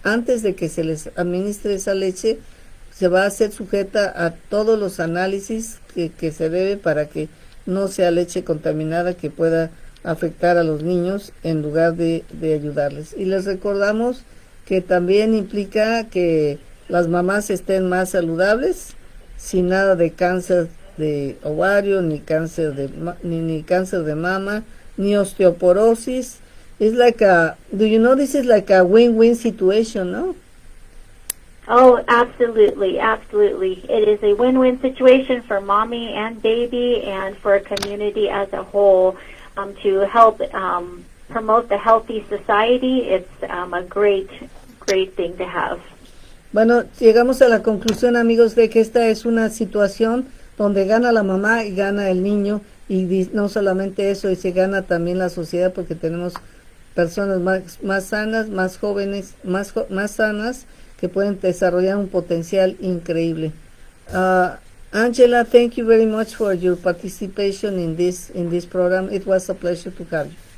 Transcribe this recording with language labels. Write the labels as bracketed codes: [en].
[es] Antes de que se les administre esa leche, se va a hacer sujeta a todos los análisis que se debe para que no sea leche contaminada que pueda afectar a los niños en lugar de ayudarles. Y les recordamos que también implica que las mamás estén más saludables, sin nada de cáncer de ovario, ni cáncer de mama, ni osteoporosis. [en] It's like do you know this is like a win-win situation, no? Oh, absolutely, absolutely. It is a win-win situation for mommy and baby and for a community as a whole to help promote the healthy society. It's a great thing to have. [es] Bueno, llegamos a la conclusión, amigos, de que esta es una situación donde gana la mamá y gana el niño, y no solamente eso, y se gana también la sociedad porque tenemos personas más sanas, más jóvenes, más sanas, que pueden desarrollar un potencial increíble. [en] Angela, thank you very much for your participation in this program. It was a pleasure to have you.